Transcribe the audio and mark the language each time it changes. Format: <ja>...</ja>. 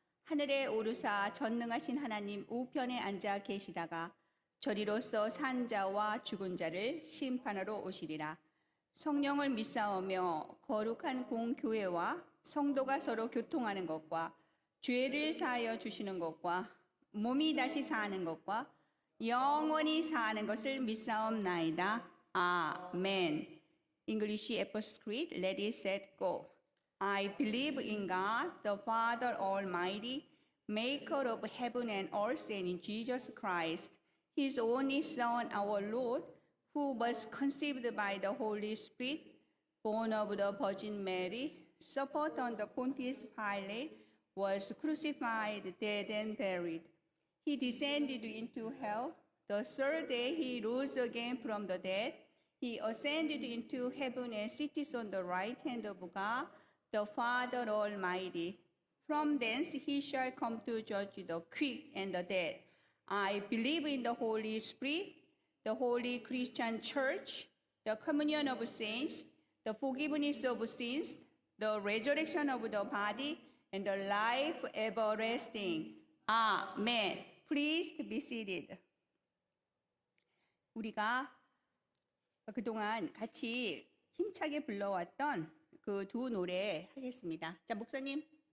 <ko>하늘에 오르사 전능하신 하나님 우편에 앉아 계시다가 저리로서 산 자와 죽은 자를 심판하러 오시리라. 성령을 믿사오며 거룩한 공교회와 성도가 서로 교통하는 것과 죄를 사하여 주시는 것과 몸이 다시 사는 것과 영원히 사는 것을 믿사옵나이다. 아멘.</ko> <en>English Apostles' Creed, Ready, set, go. I believe in God, the Father Almighty, maker of heaven and earth, and in Jesus Christ, His only Son, our Lord, who was conceived by the Holy Spirit, born of the Virgin Mary, suffered under Pontius Pilate, was crucified, dead, and buried. He descended into hell. The third day he rose again from the dead. He ascended into heaven and sits on the right hand of God, the Father Almighty. From thence he shall come to judge the quick and the dead. I believe in the Holy Spirit, the holy Christian church, the communion of saints, the forgiveness of sins, the resurrection of the body, and the life everlasting. Amen. Please be seated.</en> <ko>우리가 그동안 같이 힘차게 불러왔던 그 두 노래 하겠습니다. 자, 목사님.</ko>